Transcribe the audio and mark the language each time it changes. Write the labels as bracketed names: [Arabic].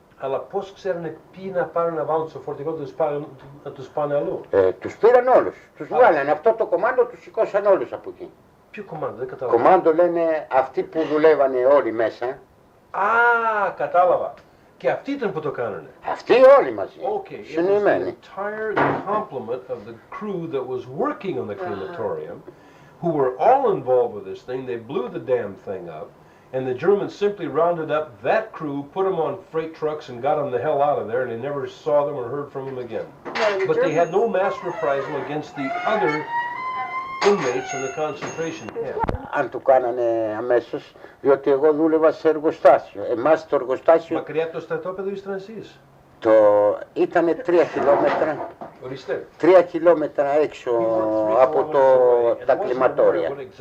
[Greek] Αλλά πώς ξέρανε ποιοι να πάρουν να βάλουν στο φορτηγό να τους πάνε αλλού. Τους πήραν όλους. Τους βγάλανε. Αυτό το κομμάντο τους σηκώσαν όλους από εκεί. Ποιο κομμάντο, δεν κατάλαβα. Κομμάντο λένε αυτοί που δουλεύανε όλοι μέσα. Α, κατάλαβα. Και αυτοί ήταν που το κάνανε. Αυτοί όλοι μαζί. [English] Okay, [Greek] συνοημένοι. [English] The entire complement of the crew that was working on the crematorium, who were all involved with this thing. They blew the damn thing up. And the Germans simply rounded up that crew, put them on freight trucks and got them the hell out of there, and they never saw them or heard from them again. But they had no mass reprisal against the other inmates in the concentration camp. [Greek] Αν το κάνανε αμέσως, διότι εγώ δούλευα σε εργοστάσιο. Εμάς το εργοστάσιο... Μακριά από το στρατόπεδο ήσταν εσείς. Ήτανε 3 χιλιόμετρα. Ορίστε. 3 χιλιόμετρα έξω από τα κλιματόρια.